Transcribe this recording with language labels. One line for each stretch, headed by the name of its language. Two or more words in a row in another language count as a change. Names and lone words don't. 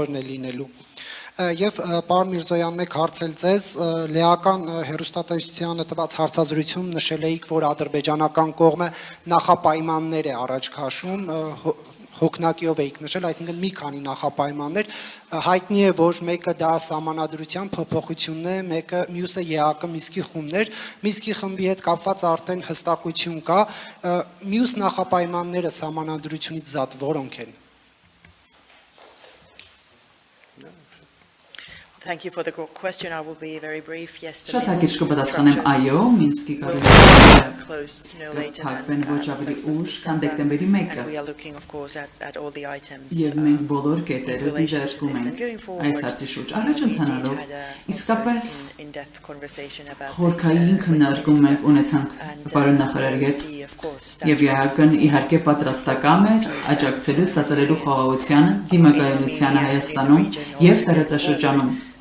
Armenian: է լինելու Եվ պարոն Միրզոյան մեկ հարց էլ ձեզ լեական հեռուստատեսությանը տված հարցազրույցում նշել էիք, որ ադրբեջանական կողմը նախապայմաններ է առաջ քաշում հոգնակիով էիք նշել, այսինքն մի քանի նախապայմաններ հայտնի է, որ մեկը դա սահմանադրության փոփոխությունն է, մյուսը ԵԱԿ Միսկի խումբներ, Միսկի խմբի հետ կապված արդեն հստակություն կա, մյուս նախապայմանները սահմանադրությունից զատ որոնք են
English: Thank you for the question. I will be very brief. Yes, the
Armenian: Շատ հագիր կպատասխանեմ այո, Մինսկի կարգավորումն ոչ ավելի ուշ, քան դեկտեմբերի 1-ը։ Եվ մենք բոլոր կետերը դիտարկում ենք այս հարցի շուրջ։ Առաջ ընթանալով, իսկապես խորքային քննարկում ենք ունեցանք պարոն նախարարի հետ, եւ ԵԱԿ-ն իհարկե պատրաստական է աջակցելու սատարելու խաղաղությանը, դիմակայունությանը Հայաստանում եւ տարածաշրջանում։